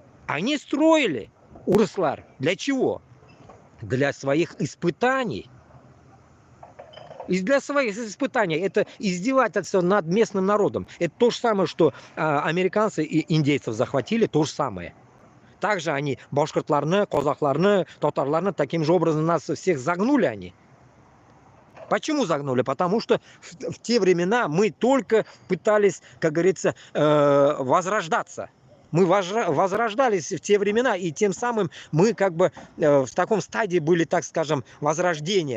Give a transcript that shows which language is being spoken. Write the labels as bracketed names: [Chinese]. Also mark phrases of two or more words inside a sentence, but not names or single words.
[Russian] Они строили, урыслар. Для чего? Для своих испытаний. И для своих испытаний. Это издевательство над местным народом. Это то же самое, что американцы и индейцев захватили, то же самое. Также они [Tatar] башкортларны, казахларны, татарларны [Russian] таким же образом нас всех загнули они. Почему загнули? Потому что в те времена мы только пытались, как говорится, возрождаться. Мы возрождались в те времена, и тем самым мы как бы в таком стадии были, так скажем, возрождения.